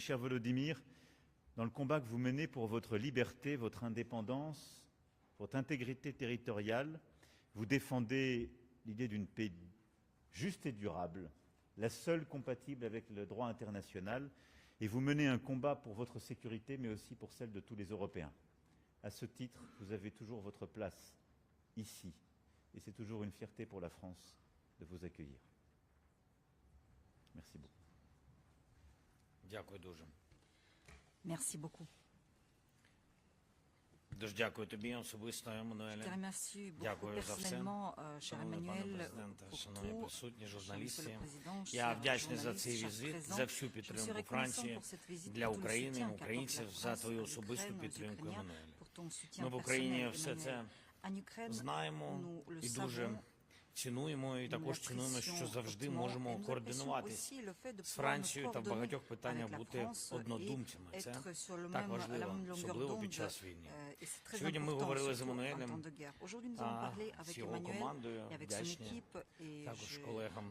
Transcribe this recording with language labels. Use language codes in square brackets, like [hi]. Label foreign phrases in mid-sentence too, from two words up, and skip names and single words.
[fr] Cher Volodymyr, dans le combat que vous menez pour votre liberté, votre indépendance, votre intégrité territoriale, vous défendez l'idée d'une paix juste et durable, la seule compatible avec le droit international, et vous menez un combat pour votre sécurité, mais aussi pour celle de tous les Européens. À ce titre, vous avez toujours votre place ici, et c'est toujours une fierté pour la France de vous accueillir. Merci beaucoup. [uk] Дякую дуже. [fr] Merci beaucoup. [uk] Дуже дякую тобі особисто, [fr] Je te [uk] Еммануеле. [fr] remercie beaucoup [uk] Дякую за все. [fr] personnellement, cher [uk] Шановний пане [fr] Emmanuel, [uk] президенте, [fr] pour [uk] шановні [fr] tout. [uk] присутні, [fr] Monsieur le [uk] журналісти. [fr] Président, [uk] Я [fr] chers [uk] вдячний за [fr] journalistes, [uk] цей [fr] chers [uk] візит, [fr] présents. [uk] за всю [fr] Je suis [uk] підтримку [fr] reconnaissant [uk] Франції [fr] pour cette visite, [uk] для [fr] pour tout le [uk] України, [fr] soutien [uk] українців, [fr] qu'apporte [uk] за [fr] la [uk] твою [fr] France à [uk] особисту [fr] l'Ukraine, aux [uk] підтримку, [fr] Ukrainiens, [uk] Еммануеле. [fr] pour ton soutien [uk] Ми в Україні [fr] personnel, [uk] все це [fr] Emmanuel. En Ukraine, [uk] знаємо [fr] nous le [uk] і дуже [fr] savons, [uk] цінуємо і також цінуємо, що завжди можемо координуватись з Францією та в багатьох питаннях бути однодумцями. Це так важливо, особливо під час війни. Сьогодні ми говорили з Еммануелем, з його командою, вдячні також колегам.